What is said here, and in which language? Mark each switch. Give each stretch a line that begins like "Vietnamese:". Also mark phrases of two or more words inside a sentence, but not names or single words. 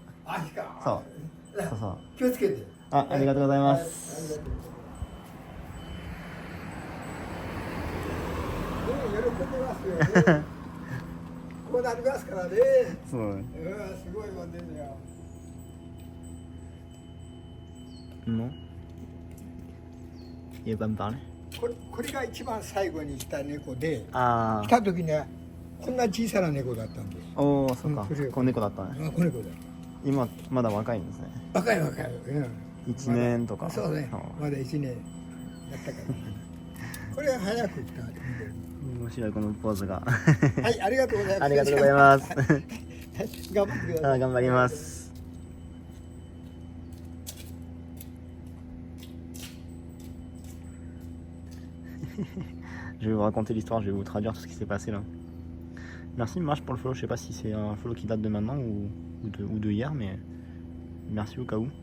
Japanese: 石川。そう。気をつけて。ありがとうございます。喜んでますよね。こうなりますからね。そう。すごいもんですよ。
French: Non. Il va me parler.
Japanese: これが一番最後に来た猫で、来た時にはこんな小さな猫だったんです。おお、そうか。子猫だったね。子猫だ。今まだ若いんですね。若い。 1年とか。そうね。まだ1年だったから。これは早く来た。面白いこのポーズが。はい、ありがとうございます。ありがとうございます。頑張ってください。
French: 頑張ります。Je vais vous raconter l'histoire, je vais vous traduire tout ce qui s'est passé là. Merci Marche pour le follow, je sais pas si c'est un follow qui date de maintenant ou de hier, mais merci au cas où.